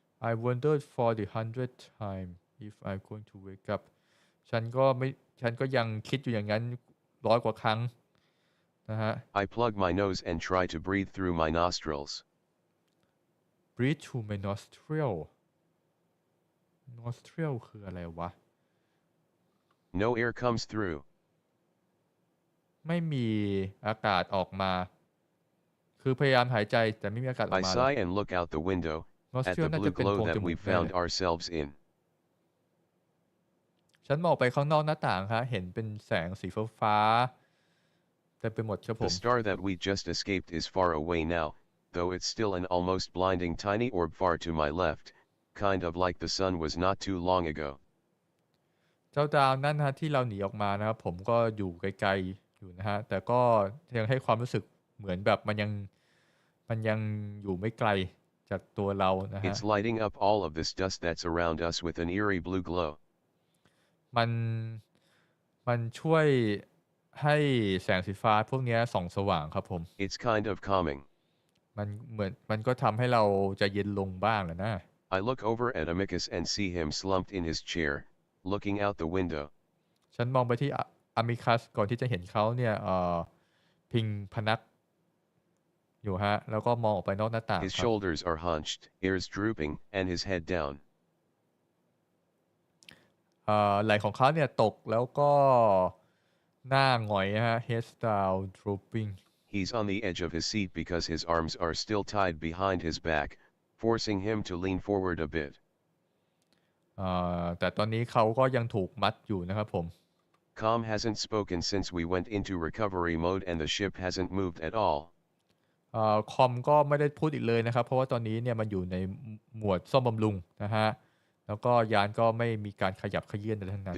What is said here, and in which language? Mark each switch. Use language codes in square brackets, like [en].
[en] I wondered for the 100th time if I'm going to wake up [th] ฉันก็ยังคิดอยู่อย่างนั้น100 กว่าครั้งนะฮะ [en] I plug my nose and try to breathe through my nostrils. breathe through my nostril [th] คืออะไรวะ [en] No air comes through. [th] ไม่มีอากาศออกมาคือพยายามหายใจแต่ไม่มีอากาศออก [en] I [th] มา [en] sigh and look out the window at the blue glow that we found ourselves in. [th] ฉันมองไปข้างนอกหน้าต่างฮะเห็นเป็นแสงสีฟ้าเต็มไปหมดครับผม [en] The star that we just escaped is far away now, though it's still an almost blinding tiny orb far to my left, kind of like the sun was not too long ago. [th] เจ้าดาวนั่นฮะที่เราหนีออกมานะครับผมก็อยู่ไกลๆอยู่นะฮะแต่ก็ยังให้ความรู้สึกเหมือนแบบมันยังอยู่ไม่ไกลจากตัวเรานะฮะ [en] It's lighting up all of this dust that's around us with an eerie blue glow. [th] มันช่วยให้แสงสีฟ้าพวกนี้ส่องสว่างครับผม [en] It's kind of calming. [th] มันก็ทำให้เราใจเย็นลงบ้างแหละนะ [en] I look over at Amicus and see him slumped in his chair, looking out the window. [th] ฉันมองไปที่อามิคัสก่อนที่จะเห็นเขาเนี่ยพิงพนักอยู่ฮะแล้วก็มองออกไปนอกหน้าต่าง [en] His shoulders are hunched, ears drooping, and his head down. [th] ไหล่ของเขาเนี่ยตกแล้วก็หน้าหงอยฮะ [en] head down drooping. He's on the edge of his seat because his arms are still tied behind his back, forcing him to lean forward a bit. [th] แต่ตอนนี้เขาก็ยังถูกมัดอยู่นะครับผม [en] Com hasn't spoken since we went into recovery mode and the ship hasn't moved at all. [th] คอมก็ไม่ได้พูดอีกเลยนะครับเพราะว่าตอนนี้เนี่ยมันอยู่ในหมวดซ่อมบำรุงนะฮะแล้วก็ยานก็ไม่มีการขยับเขยื้อนอะไรทั้งนั้น